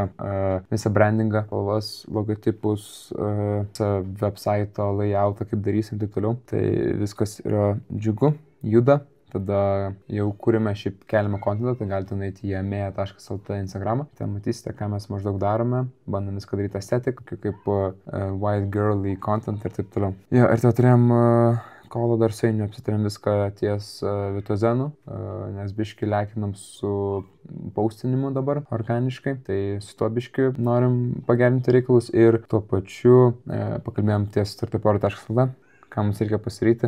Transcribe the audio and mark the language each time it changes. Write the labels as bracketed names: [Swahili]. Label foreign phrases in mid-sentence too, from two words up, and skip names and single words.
[Lithuanian] Visą brandingą, spalvas, logotipus, visą website'o layoutą, kaip darysim ir taip toliau. Tai viskas yra džiugu, juda. Tada jau kūrime šiaip keliamą kontentą, tai galite nueiti į amea.lt Instagramą. Ten matysite, ką mes maždaug darome, bandom viską daryti estetik, kaip [English] white girly content [Lithuanian] ir taip toliau. Ja, ir tada turėjom kolą dar su Ainiu, apsitarėm viską ties Vitozenu, nes biški lekinam su paustinimu dabar organiškai, tai su tuo biški norim pagerinti reikalus ir tuo pačiu pakalbėjom ties startup.lt, ką mums reikia pasiryti.